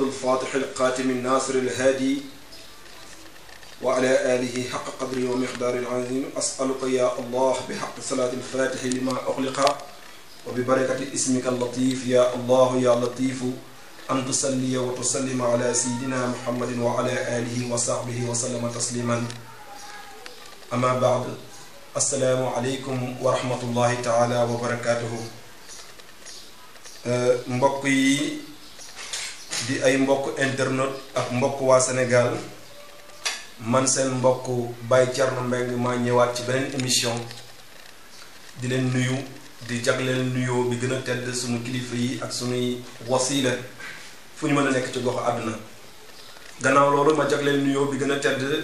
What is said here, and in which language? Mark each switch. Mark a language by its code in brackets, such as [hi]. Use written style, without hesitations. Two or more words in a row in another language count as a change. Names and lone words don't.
[ar] الفاتح القاتم الناصر الهادي وعلى آله حق قدره ومقداره العظيم أسألك يا الله بحق صلاة الفاتح لما أغلق وببركة اسمك اللطيف يا الله يا لطيف أن تصلي وتسلم على سيدنا محمد وعلى آله وصحبه وسلم تسليما أما بعد السلام عليكم ورحمة الله تعالى وبركاته [wo] mbokk yi di ay mbokk internet ak mbokk waa Sénégal man seen mbokk Baye Thierno Mbengue maa ñëwaat ci beneen émission di leen nuyu di jagleel nuyoo bi gën a tedd suñu kilifa yi ak suñuy wasiila fu ñu mën a nekk ci gox àdduna gannaaw loolu ma jagleel nuyoo bi gën a tedd